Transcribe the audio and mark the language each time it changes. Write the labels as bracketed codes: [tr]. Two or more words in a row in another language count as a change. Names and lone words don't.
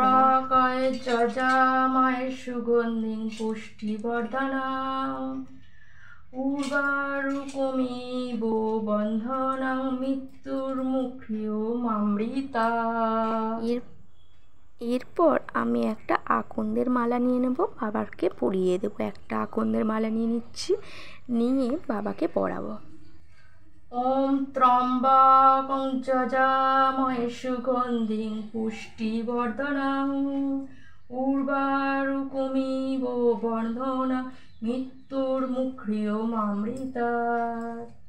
[sa] সুগন্ধি পুষ্টিবর্ধনং উর্বারুকমিব বন্ধনং মৃত্যুর্মুক্ষীয় মামৃতা। [bn] এরপর আমি একটা আকন্দের মালা নিয়ে নেব, বাবাকে পরিয়ে দেবো। একটা আকন্দের মালা নিয়ে নিচ্ছি, নিয়ে বাবাকে পরাবো। [sa] ওম ত্রম্বকং যজামহে সুগন্ধিং পুষ্টিবর্ধনং উর্বারুকমিব বন্ধনং মৃত্যুর্মুক্ষীয় মামৃতাৎ।